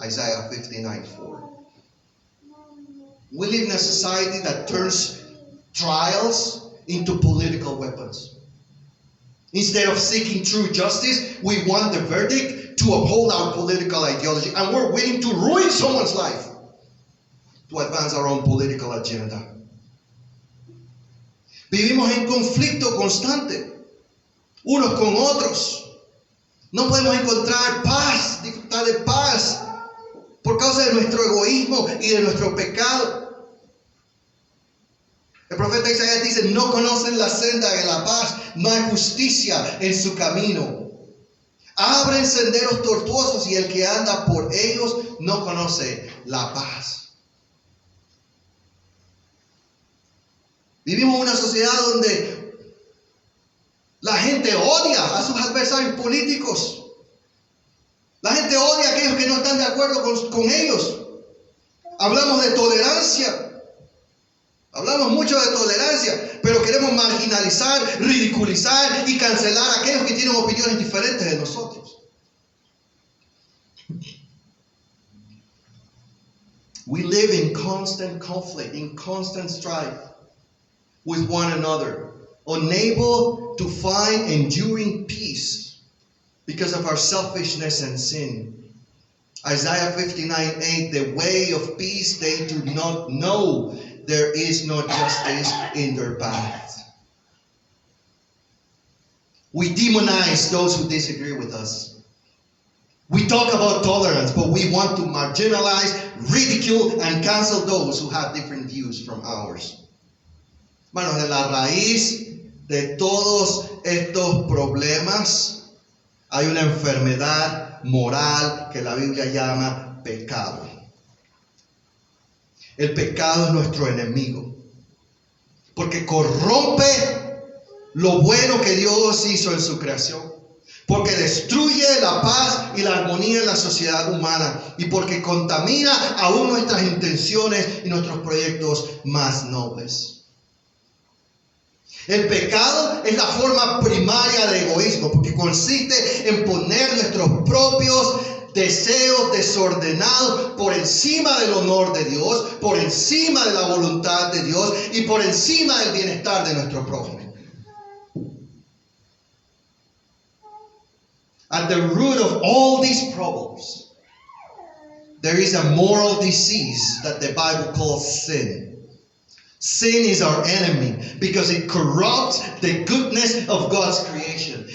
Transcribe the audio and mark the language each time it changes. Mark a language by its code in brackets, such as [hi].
[en] Isaiah 59:4. We live in a society that turns trials into political weapons. Instead of seeking true justice, we want the verdict to uphold our political ideology, and we're willing to ruin someone's life to advance our own political agenda. [es] Vivimos en conflicto constante, unos con otros. No podemos encontrar paz, disfrutar de paz, por causa de nuestro egoísmo y de nuestro pecado. El profeta Isaías dice: no conocen la senda de la paz, no hay justicia en su camino. Abren senderos tortuosos y el que anda por ellos no conoce la paz. Vivimos en una sociedad donde la gente odia a sus adversarios políticos. La gente odia a aquellos que no están de acuerdo con ellos. Hablamos de tolerancia. Hablamos mucho de tolerancia, pero queremos marginalizar, ridiculizar y cancelar a aquellos que tienen opiniones diferentes de nosotros. [en] We live in constant conflict, in constant strife with one another, unable to find enduring peace because of our selfishness and sin. Isaiah 59:8, the way of peace they do not know. There is no justice in their path. We demonize those who disagree with us. We talk about tolerance, but we want to marginalize, ridicule, and cancel those who have different views from ours. [es] Hermanos, de la raíz de todos estos problemas hay una enfermedad moral que la Biblia llama pecado. El pecado es nuestro enemigo, porque corrompe lo bueno que Dios hizo en su creación, porque destruye la paz y la armonía en la sociedad humana y porque contamina aún nuestras intenciones y nuestros proyectos más nobles. El pecado es la forma primaria de egoísmo, porque consiste en poner nuestros propios deseos desordenados por encima del honor de Dios, por encima de la voluntad de Dios y por encima del bienestar de nuestro prójimo. [en] At the root of all these problems, there is a moral disease that the Bible calls sin. Sin is our enemy because it corrupts the goodness of God's creation.